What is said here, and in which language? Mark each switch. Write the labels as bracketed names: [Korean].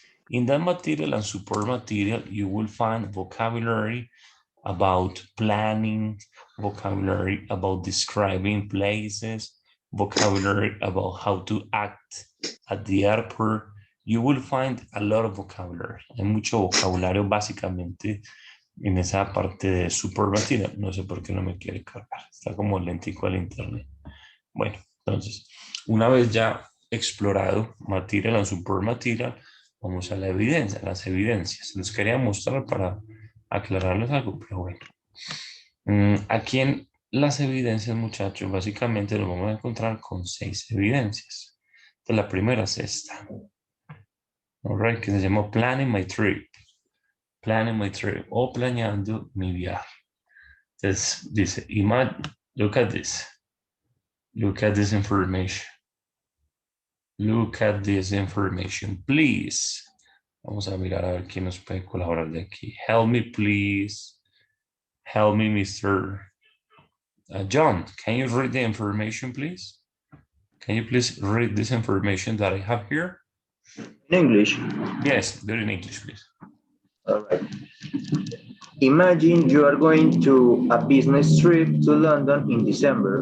[English] In that material and support material, you will find vocabulary about planning, vocabulary about describing places, vocabulary about how to act at the airport. You will find a lot of vocabulary. [Spanish] Hay mucho vocabulario básicamente en esa parte de support material. No sé por qué no me quiere cargar. Está como lentico el internet. Bueno, entonces, una vez ya explorado material and support material, vamos a la evidencia, las evidencias. Les quería mostrar para aclararles algo, pero bueno. Aquí en las evidencias, muchachos, básicamente nos vamos a encontrar con 6 evidencias. Entonces, la primera es esta. [English] All right, [Spanish] que se llama Planning My Trip. Planning My Trip o planeando mi viaje. Entonces, dice, [English] look at this. Look at this information. Look at this information, please. [Spanish] Vamos a mirar a ver quién nos puede colaborar de aquí. [English] Help me, please. Help me, Mr. John, can you read the information, please? Can you please read this information that I have here? In English. Yes, do it in English, please. All right. Imagine you are going to a business trip to London in December.